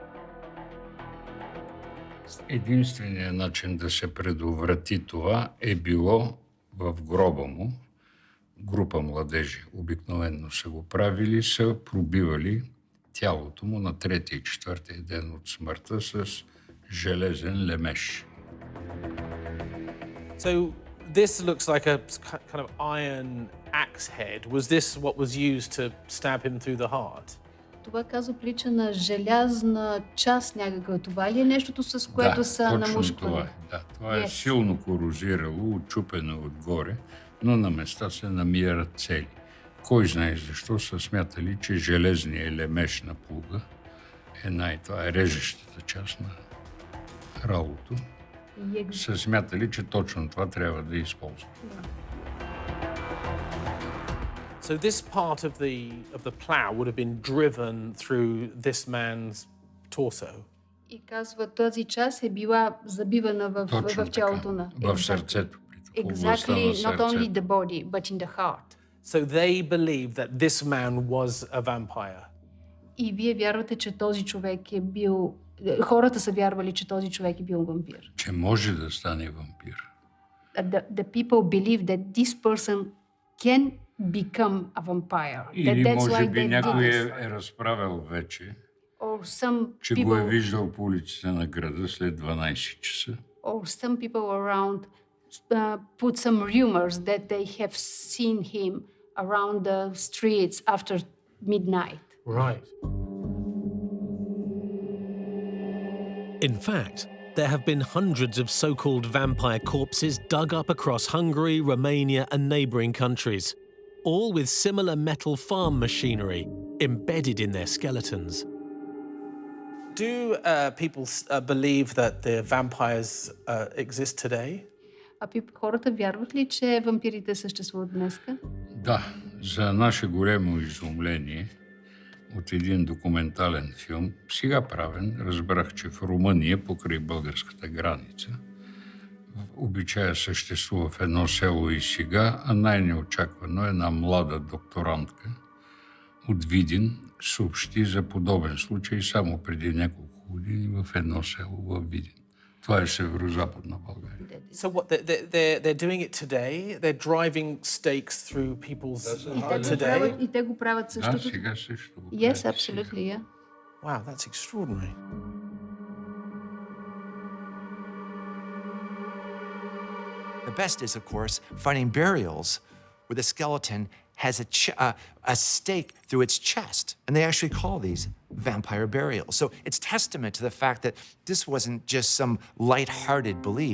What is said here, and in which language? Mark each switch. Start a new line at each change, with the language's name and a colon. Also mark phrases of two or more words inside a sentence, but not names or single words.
Bulgarian: Единственият начин да се предотврати това е било в гроба му. Група младежи обикновено са го правили, са пробивали тялото му на 3-ти и 4-ти ден от смъртта с железен лемеш.
English: So this looks like a kind of iron axe head. Was this what was used to stab him through the heart?
Bulgarian: Това казва прилича на желязна част някаква. Това ли е нещото, с което са намушквали? Това е. Да, това е силно корозирало, отчупено отгоре, но на места се намират цели. Кой знае защо са смятали, че железният лемеш на плуга това е режещата част на ралото. Са смятали, че точно това трябва да използват.
English: So this part of the plough would have been driven through this man's torso.
Bulgarian: И казва, тази част е била забивана в тялото на... В сърцето.
English: Exactly, not only the body, but in the heart. So they believe that this man was a vampire.
Bulgarian: И вие вярвате, че този човек е бил... Хората са вярвали, че този човек е бил вампир. Че може да стане вампир.
English: The people believe that this person can become a vampire.
Bulgarian: Или може би някой е разправил вече, че го е виждал по улиците на града след 12 часа.
English: Or some people around put some rumors that they have seen him around the streets after midnight. Right. In fact, there have been hundreds of so-called vampire corpses dug up across Hungary, Romania and neighbouring countries, all with similar metal farm machinery embedded in their skeletons. Do people believe that the vampires exist today?
Bulgarian: хората вярват ли, че вампирите съществуват днеска? Да, за наше голямо изумление от един документален филм, сега правен, разбрах, че в Румъния, покрай българската граница, обичая съществува в едно село и сега, а най-неочаквано една млада докторантка от Видин съобщи за подобен случай само преди няколко години в едно село в Видин. Това е северо-западна България.
English: So what, they're doing it today? They're driving stakes through people's today?
Bulgarian: И те го правят същото. Да, сега също.
English: Yes, absolutely, yeah. Wow, that's extraordinary. The best is, of course, finding burials where the skeleton has a stake through its chest. And they actually call these vampire burials. So it's testament to the fact that this wasn't just some light-hearted belief.